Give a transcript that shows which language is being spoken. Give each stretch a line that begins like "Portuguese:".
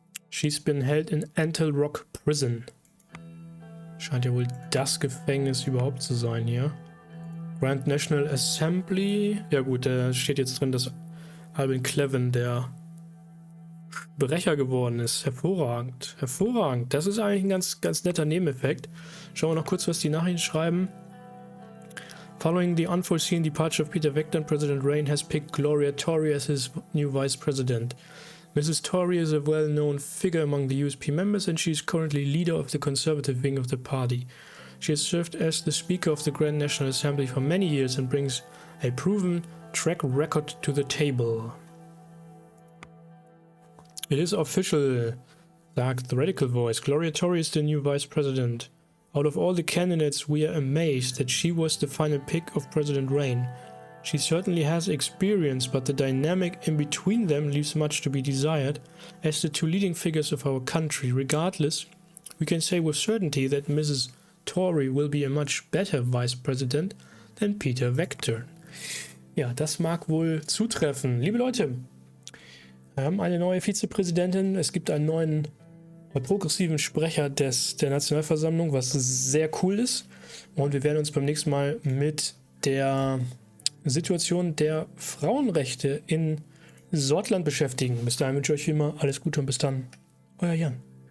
English: She's been held in Antle Rock Prison.
German: Scheint ja wohl das Gefängnis überhaupt zu sein hier.
English: Grand National Assembly.
German: Ja gut, da steht jetzt drin, dass Albin Cleven der Sprecher geworden ist. Hervorragend. Hervorragend. Das ist eigentlich ein ganz netter Nebeneffekt. Schauen wir noch kurz, was die Nachrichten schreiben.
English: Following the unforeseen departure of Peter Vector, President Rayne has picked Gloria Tory as his new vice president. Mrs. Tory is a well-known figure among the USP members and she is currently leader of the conservative wing of the party. She has served as the Speaker of the Grand National Assembly for many years and brings a proven track record to the table. It is official, sagt the radical voice. Gloria Tory is the new vice president. Out of all the candidates, we are amazed that she was the final pick of President Rayne. She certainly has experience, but the dynamic in between them leaves much to be desired as the two leading figures of our country. Regardless, we can say with certainty that Mrs. Tory will be a much better vice president than Peter Vector.
German: Ja, das mag wohl zutreffen. Liebe Leute, wir haben eine neue Vizepräsidentin. Es gibt einen neuen progressiven Sprecher der Nationalversammlung, was sehr cool ist. Und wir werden uns beim nächsten Mal mit der Situation der Frauenrechte in Sordland beschäftigen. Bis dahin wünsche ich euch wie immer alles Gute und bis dann. Euer Jan.